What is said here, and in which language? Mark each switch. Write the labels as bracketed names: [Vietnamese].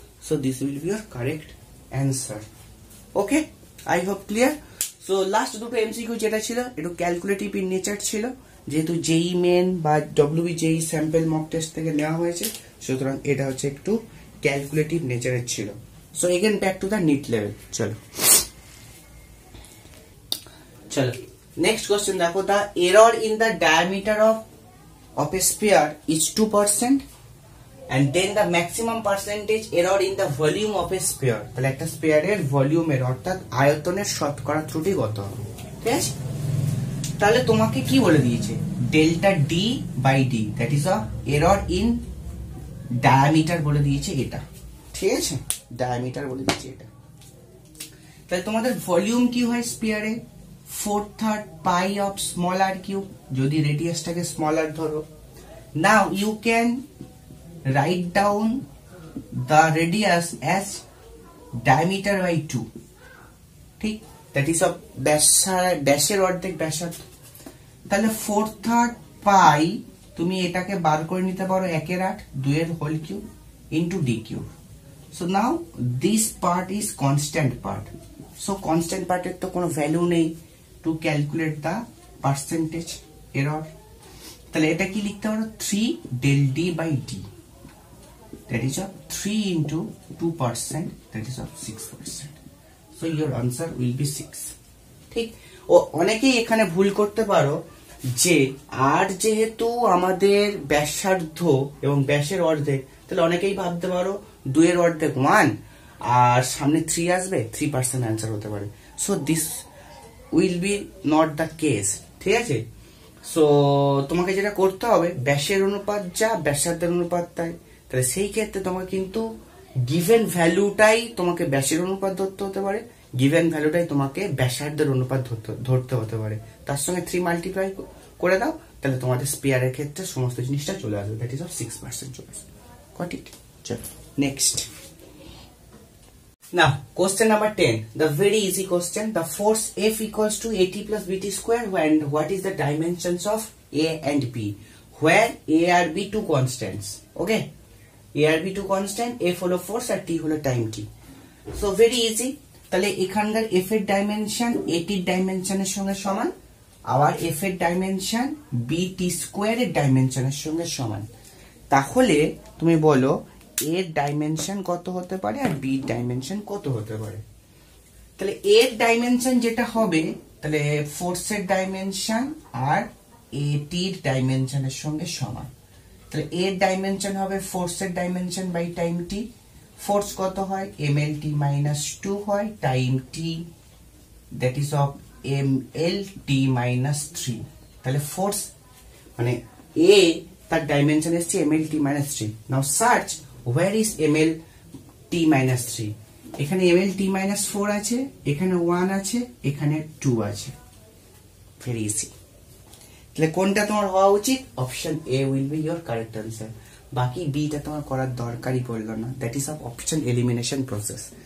[English] So this will be your correct answer. Okay, I hope clear. [Bangla] So last দুটো MCQ যেটা ছিল একটু calculative in nature ছিল, যেহেতু জেই মেন বা ডব্লিউবি জেই স্যাম্পল মক টেস্ট থেকে নেওয়া হয়েছে, সুতরাং এটা হচ্ছে একটু ক্যালকুলেটিভ নেচারের ছিল। [English] So again back to the NEET level. [Bangla] চলো নেক্সট কোশ্চেন দেখো, [English] The error in the diameter of a sphere is 2% and then the maximum percentage error in the volume of a sphere। [Bangla] তাহলে একটা স্পেয়ারের ভলিউমের অর্থাৎ আয়তনের শতকরা ত্রুটি কত হবে, ঠিক আছে? তাহলে তোমাকে কি বলে দিয়েছে, delta D by D, [English] that is a error in diameter [Bangla] বলে দিয়েছে এটা, ঠিক আছে, ডায়ামিটার বলে দিয়েছে এটা। তাহলে তোমাদের ভলিউম কি হয় স্পিয়ারে, 4/3 পাই অফ স্মল আর কিউব, যদি রেডিয়াসটাকে স্মল আর ধরো। [English] now you can write down the radius as diameter by 2, ঠিক, that is of [Bangla] ব্যাসের অর্ধেক ব্যাসার্ধ। তাহলে 4/3 পাই তুমি এটাকে বার করে নিতে পারো 1/8 2 whole cube into D cube. [English] so now this part is constant part, so constant পার্টের [Bangla] তো কোনো ভ্যালু নেই [English] To calculate the percentage error. তাহলে এটা কি লিখতে পারো, 3 del d by d, that is of 3 into 2%, that is of 6%. So your answer will be 6. [Bangla] ঠিক, ও অনেকেই এখানে ভুল করতে পারো যে আর যেহেতু আমাদের ব্যাসার্ধ এবং ব্যাসের অর্ধেক, তাহলে অনেকেই ভাবতে পারো 2 এর অর্ধেক 1 আর সামনে 3 আসবে, 3% অ্যান্সার হতে পারে। [English] so this will be not the case, [Bangla] ঠিক আছে? সো তোমাকে যেটা করতে হবে, ব্যাসের অনুপাত যা ব্যাসার্ধের অনুপাত তাই, তাহলে সেই ক্ষেত্রে তোমাকে কিন্তু গিভেন ভ্যালুটাই তোমাকে ব্যাসের অনুপাত ধরতে হতে পারে, গিভেন ভ্যালুটাই তোমাকে ব্যাসার্ধের অনুপাত ধরতে হতে পারে। তার সঙ্গে 3 মাল্টিপ্লাই করে দাও, তাহলে তোমাদের স্পেয়ারের ক্ষেত্রে সমস্ত জিনিসটা চলে আসবে, [English] that is of 6% [Bangla] চলে আসবে। [English] Got it? [Bangla] চলো next. [English] Now, question number 10, the very easy question. The force F equals to AT plus BT square when what is the dimensions of A and B? Where A are B two constants. Okay? A are B two constant, F [Bangla] হলো force আর T হলো [English] time T. So very easy. [Bangla] তাহলে এখানকার F এর dimension AT এর ডাইমেনশনের সঙ্গে সমান, আবার F এর ডাইমেনশন BT স্কয়ার এর ডাইমেনশনের সঙ্গে সমান। তাহলে তুমি বলো এর ডাইমেনশন কত হতে পারে আর বি ডাইমেনশন কত হতে পারে। তাহলে এর ডাইমেনশন যেটা হবে, তাহলে ফোর্সের ডাইমেনশন আর এটির ডাইমেনশনের সঙ্গে সমান। তাহলে এর ডাইমেনশন হবে ফোর্সের dimension by time T. Force কত হয়? [English] mlt - 2 হয়, time T that is of mlt - 3। [Bangla] তাহলে ফোর্স মানে এ তার ডাইমেনশন এসছে mlt - 3। [English] Now search where is mlt - 3? [Bangla] এখানে mlt - 4 আছে, এখানে 1 আছে, এখানে 2 আছে। [English] Very easy. [Bangla] তাহলে কোনটা তোমার হওয়া উচিত? [English] Option A will be your correct answer. [Bangla] বাকি বিটা তোমার করার দরকারই পড়লো না, that is of option elimination process.